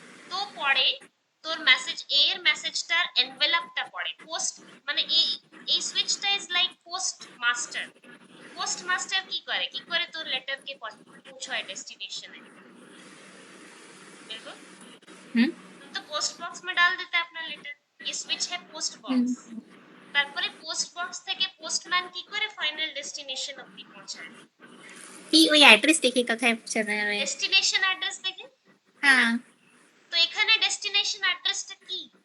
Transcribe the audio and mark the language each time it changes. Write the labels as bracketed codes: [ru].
[bn] তো পরে তোর মেসেজ এর মেসেজটার এনভেলপটা পড়ে, পোস্ট মানে এই সুইচটা is like post master. Post master কি করে তোর লেটারকে পৌঁছায় ডেস্টিনেশনে, बिल्कुल। হুম [hi] तो पोस्ट बॉक्स में डाल देता है अपना लेटर, ये स्विच है पोस्ट হুম [bn] বক্স। তারপরে পোস্ট বক্স থেকে পোস্টম্যান কি করে ফাইনাল ডেস্টিনেশন অবধি পৌঁছায়, তুই ওই অ্যাড্রেস দেখে কোথায় পৌঁছানো যাবে। ডেস্টিনেশন অ্যাড্রেস দেখে, তাই না? হ্যাঁ তো এখানে ডেস্টিনেশন অ্যাড্রেসটা কি,